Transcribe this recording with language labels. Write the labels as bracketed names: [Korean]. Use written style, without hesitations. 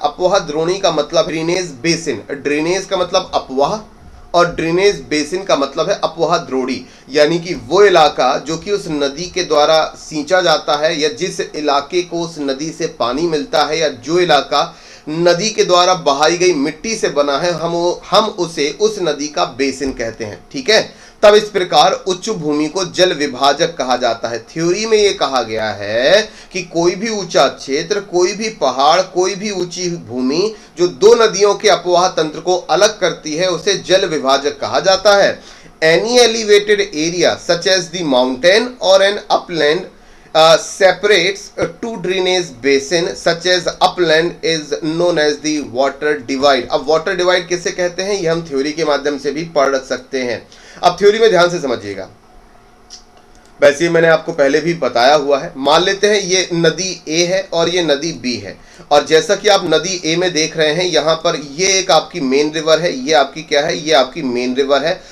[Hindi] अपवाह द्रोणी का मतलब ड्रेनेज बेसिन, ड्रेनेज का मतलब अपवाह और ड्रेनेज बेसिन का मतलब है अपवाह द्रोणी, यानी कि वो इलाका जो कि उस नदी के द्वारा सींचा जाता है या जिस इलाके को उस नदी से पानी मिलता है या जो इलाका नदी के द्वारा बहाई गई मिट्टी से बना है, हम उसे उस नदी का बेसिन कहते हैं, ठीक है। तब इस प्रकार उच्च भूमि को जल विभाजक कहा जाता है। थ्योरी में यह कहा गया है कि कोई भी ऊंचा क्षेत्र, कोई भी पहाड़, कोई भी ऊंची भूमि जो दो नदियों के अपवाह तंत्र को अलग करती है उसे जल विभाजक कहा जाता है। [English] any elevated area such as the mountain [Hindi] और [English] An upland separates two drainage basin such as upland is known as the water divide। [Hindi] अब water divide किसे कहते हैं ये हम थ्योरी के माध्यम से भी पढ़ सकते हैं। अब थ्योरी में ध्यान से समझिएगा, वैसे मैंने आपको पहले भी बताया हुआ है। मान लेते हैं ये नदी ए है और ये नदी बी है, और जैसा कि आप नदी ए में देख रहे हैं यहाँ पर ये एक आपकी मेन रिवर है, ये आपकी क्या है, ये आपकी मेन रिवर है।